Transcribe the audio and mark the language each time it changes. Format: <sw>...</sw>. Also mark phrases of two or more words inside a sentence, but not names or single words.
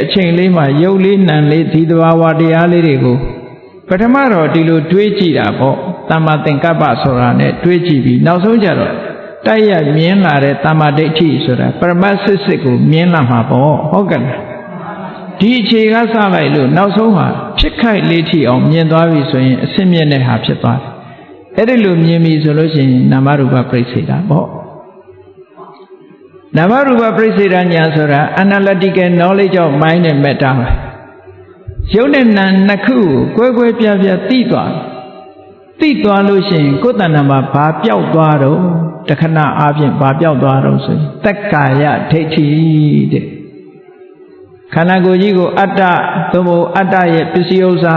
<my>ချိန်လေးမှာယုတ်လေးနံလေးဒီသဘာဝတရားလေးတွေကိုပထမတော့ဒီလိုတွေးကြည့်တာပေါ့တမ္မာသင်္ကပ္ပဆိုတာနဲ့တွေးကြည့်ပြီးနောက်ဆုံးကြတော့တိုက်ရမြင်လာတဲ့တမ္မာဒိဋ္ဌိဆိုတာပရမတ်စစ်စစ်ကိုမြင်လာမှာပေါ့ဟုတ်ကဲ့ဒီအခြေကစလိုက်လို့နောက်ဆုံးဟာဖြစ်ခိုက်လေးထိအောင်မြင်သွားပြီဆိုရင်အစစ်မြင့်တဲ့ဟာဖြစ်သွားတယ်အဲ့ဒီလိုမြင်ပြီဆိုလို့ရှိရင်နာမရူပပြိစ္ဆေဒပေါ့ နာမရူပပြိစ္ဆေဒညာဆိုတာ</my> <en>analytical knowledge of mind and matter</en> <my>ပဲရုပ်နဲ့နာမ်နှစ်ခုကိုကွဲကွဲပြားပြားသိသွားလို့ရှိရင်ကိုယ်တဏ္ဍာမှာဘာပြောက်သွားတော့တခ ဏအားဖြင့်ဘာပြောက်သွားတော့ဆိုရင်တက္ကာယဒိဋ္ဌိတဲ့ခန္ဓာကိုယ်ကြီးကိုအတ္တသို့မဟုတ်အတ္တရဲ့ပစ္စည်းဥစ္စာ</my>